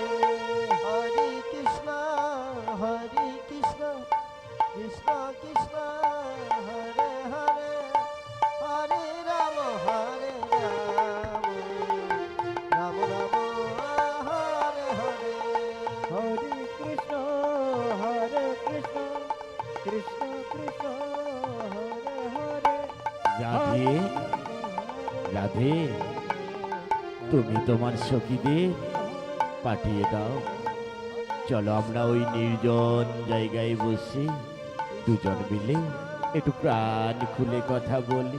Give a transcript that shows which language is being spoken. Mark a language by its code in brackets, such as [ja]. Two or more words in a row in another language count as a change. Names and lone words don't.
[sa] হরে কৃষ্ণ কৃষ্ণ কৃষ্ণ হরে হরে, হরে রাম রাম হরে হরে। হরে কৃষ্ণ কৃষ্ণ কৃষ্ণ হরে হরে। [bn] রাধে, রাধে, তুমি তোমার সখীদের পাঠিয়ে দাও। চলো আমরা ওই নির্জন জায়গায় বসে দুজন মিলে একটু প্রাণ খুলে কথা বলি।